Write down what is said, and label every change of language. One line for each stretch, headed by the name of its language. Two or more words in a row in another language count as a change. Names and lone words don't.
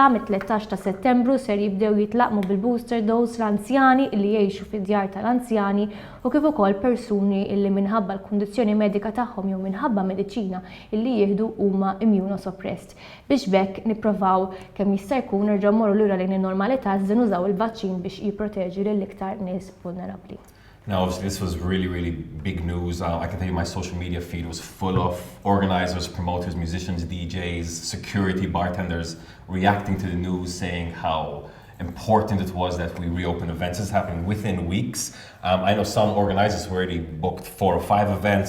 Maltese: Mit-13 ta' Settembru ser jibdew jitlaqmu bil-
English: booster dose
Maltese: l-anzjani li jgħixu fid-djar tal-anzjani u kif ukoll persuni illi minħabba l-kundizzjoni medika tagħhom jew minħabba mediċina illi jieħdu huma immunosuppressed. Biex bekk nippruvaw kemm jista' jkun nerġgħu mmorru lura lejn in-normalità iżda nużaw il-vaċċin biex jipproteġi lill-iktar nies vulnerabbli.
English: Now, obviously, this was really big news. I can tell you my social media feed was full of organizers, promoters, musicians, DJs, security, bartenders reacting to the news, saying how important it was that we reopen events. This is happening within weeks. I know some organizers already booked 4 or 5 events.